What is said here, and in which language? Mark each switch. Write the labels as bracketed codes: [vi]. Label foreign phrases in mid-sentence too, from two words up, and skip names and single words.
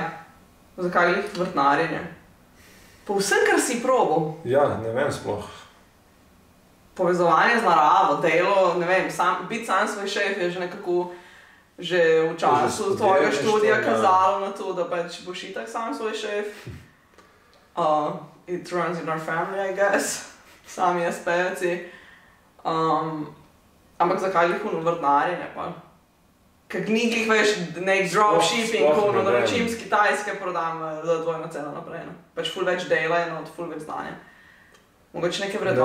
[sl] Zakaj je vrtnarjenje? Po vsem, kar si probal? Ja, ne vem sploh. Povezovanje z naravo, delo, ne vem, biti sam svoj šef je že nekako že v času tvojega študija kazalo na to, da pač boš itak sam svoj šef. [en] It runs in our family, I guess. [sl] Sami SPC-ci. Ampak zakaj jih vrtnarjenje pa? Kak ni glih veš nek dropshipping, ko naročim z Kitajske, prodam za dvojno ceno naprej. Pač ful več dela in ful več znanja. Mogoče neke vrednote?